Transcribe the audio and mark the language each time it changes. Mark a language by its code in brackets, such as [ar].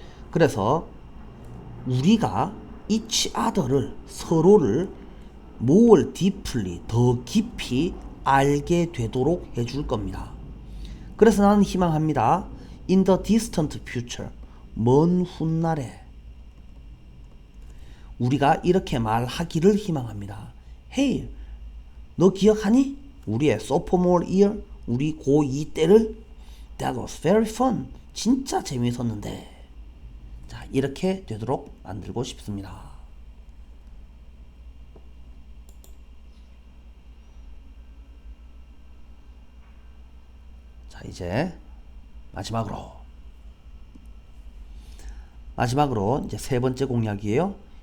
[ko] 그래서 우리가 each other를, 서로를 more deeply, 더 깊이 알게 되도록 해줄 겁니다. 그래서 나는 희망합니다. [en] in the distant future, [ko] 먼 훗날에 우리가 이렇게 말하기를 희망합니다. Hey, 너 기억하니? 우리의 [en] sophomore year, [ko] 우리 고2 때를 [en] That was very fun. [ko] 진짜 재미있었는데. 자, 이렇게 되도록 만들고 싶습니다. 자, 이제 마지막으로 이제 세 번째 공약이에요.